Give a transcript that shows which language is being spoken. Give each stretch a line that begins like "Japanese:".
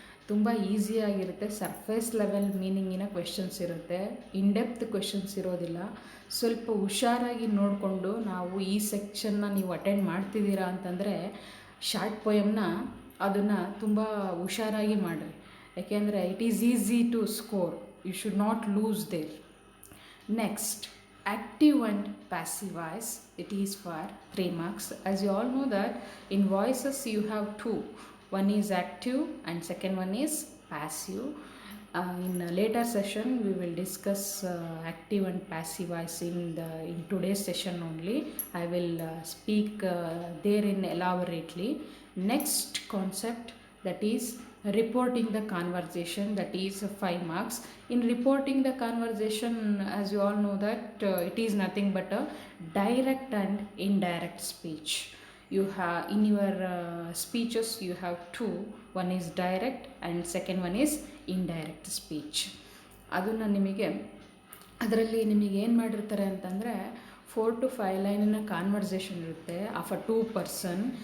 Kannada: ತುಂಬ ಈಸಿಯಾಗಿರುತ್ತೆ. Surface level ಮೀನಿಂಗಿನ questions ಇರುತ್ತೆ. In-depth questions ಇರೋದಿಲ್ಲ. ಸ್ವಲ್ಪ ಹುಷಾರಾಗಿ ನೋಡಿಕೊಂಡು ನಾವು ಈ ಸೆಕ್ಷನ್ನ ನೀವು ಅಟೆಂಡ್ ಮಾಡ್ತಿದ್ದೀರಾ ಅಂತಂದರೆ ಶಾರ್ಟ್ ಪೋಯಮ್ನ ಅದನ್ನು ತುಂಬ ಹುಷಾರಾಗಿ ಮಾಡಿರಿ.
English: ಯಾಕೆಂದರೆ it is easy to score. You should not lose there. Next, active and passive voice. It is for 3 marks. As you all know that in voices you have 2. One is active and second one is passive. In a later session we will discuss active and passive voice in today's session only. I will speak therein elaborately. Next concept, that is reporting the conversation, that is 5 marks. In reporting the conversation, as you all know that it is nothing but a direct and indirect speech. you have in your speeches you have two. One is direct and second one is indirect speech.
Kannada: ಅದನ್ನು ನಿಮಗೆ ಅದರಲ್ಲಿ ನಿಮಗೆ ಏನು ಮಾಡಿರ್ತಾರೆ ಅಂತಂದರೆ 4 to 5 ಲೈನಿನ conversation ಇರುತ್ತೆ
English: Of a 2 person.